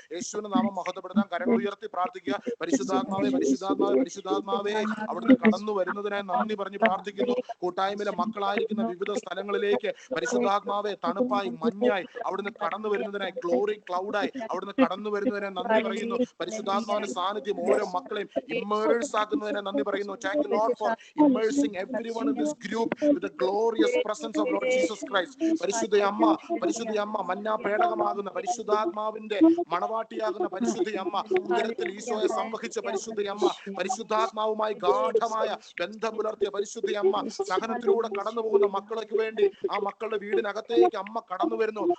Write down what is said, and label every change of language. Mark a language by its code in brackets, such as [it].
[ml] യേശുവിന്റെ നാമം മഹത്വപ്പെടുത്താൻ കരങ്ങൾ ഉയർത്തി പ്രാർത്ഥിക്കുക. പരിശുദ്ധാത്മാവേ, പരിശുദ്ധാത്മാവേ, പരിശുദ്ധാത്മാവേ, അവിടുന്ന് കടന്നു വരുന്നതിനായി നന്ദി പറഞ്ഞ് പ്രാർത്ഥിക്കുന്നു. കൂട്ടായ്മയിലെ മക്കളായിരിക്കുന്ന വിവിധ സ്ഥലങ്ങളിലേക്ക് പരിശുദ്ധാത്മാവെ തണുപ്പായി, മഞ്ഞായി അവിടുന്ന് കടന്നു വരുന്നതിനായി, ഗ്ലോറി ക്ലൗഡായി അവിടുന്ന് കടന്നു വരുന്നതിനായി നന്ദി പറയുന്നു. പരിശുദ്ധാത്മാവിന്റെ സാന്നിധ്യം ഓരോ മക്കളെയും ഇമ്മേഴ്സ് ആക്കുന്നതിനായി നന്ദി പറയുന്നു. [en] Thank you lord for immersing everyone in this group with the glorious presence of Lord Jesus Christ. [ml] പരിശുദ്ധ അമ്മ, മന്നാ പേടകമാകുന്ന പരിശുദ്ധാത്മാവിന്റെ മണവാട്ടിയാകുന്ന പരിശുദ്ധ അമ്മ, ഉദരത്തിൽ ഈശോയെ സംവഹിച്ച പരിശുദ്ധ അമ്മ, പരിശുദ്ധാത്മാവുമായി ഗാഢമായ ബന്ധം പുലർത്തിയ പരിശുദ്ധ അമ്മ, സഹനത്തിലൂടെ കടന്നു പോകുന്ന മക്കൾക്ക് വേണ്ടി ആ മക്കളുടെ വീടിനകത്തേക്ക് അമ്മ കടന്നു വരുന്നു.